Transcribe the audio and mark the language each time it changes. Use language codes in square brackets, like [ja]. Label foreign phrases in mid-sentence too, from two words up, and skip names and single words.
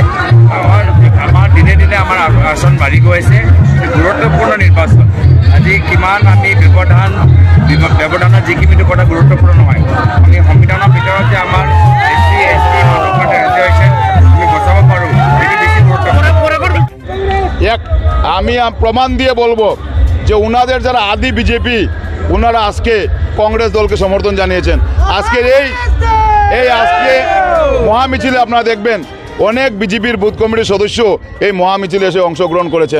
[as] আমাৰ দিনে দিনে আমাৰ আসন বাঢ়ি গৈ আছে। গুৰুত্বপূৰ্ণ নিৰ্বাচন, আজি কিমান আমি ব্যৱধানৰ যিখিনিটো কথা গুৰুত্বপূৰ্ণ নহয়। আমি সংবিধানৰ ভিতৰত যে আমাৰ SC ST মানুহৰ কাৰণে ৰিজাৰ্ভেশ্যন আমি বচাব পাৰোঁ, সেইটো বেছি গুৰুত্বপূৰ্ণ। [bn] এক আমি প্রমাণ দিয়ে বলবো যে ওনাদের যারা আদি বিজেপি, ওনারা আজকে কংগ্রেস দলকে সমর্থন জানিয়েছেন। আজকের আজকে মহামিছিলে আপনারা দেখবেন অনেক বিজেপির বুথ কমিটির সদস্য এই মহামিছিলে এসে অংশগ্রহণ করেছেন।